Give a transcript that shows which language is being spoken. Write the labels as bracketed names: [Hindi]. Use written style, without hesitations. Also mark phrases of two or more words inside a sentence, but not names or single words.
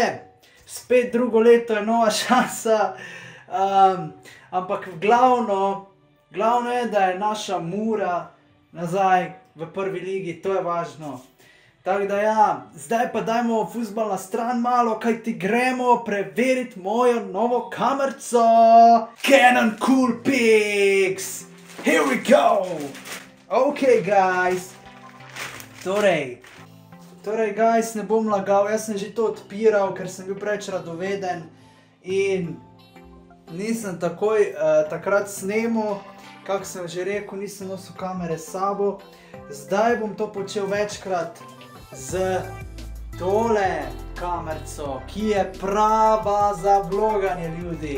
[Slovenian] Spet drugo leto je nova šansa, ampak glavno je, da je naša Mura nazaj v prvi ligi, to je važno. Tako da zdaj pa dajmo fuzbal na stran malo, kaj ti gremo preveriti mojo novo kamerco. Canon Coolpix! [English] Here we go! Ok, guys. [Slovenian] Torej, guys, ne bom lagal, jaz sem že to odpiral, ker sem bil preveč radoveden in nisem takrat snemal, kak sem že rekel, nisem nosil kamere s sabo. Zdaj bom to počel večkrat z tole kamerco, ki je prava za vloganje, ljudi.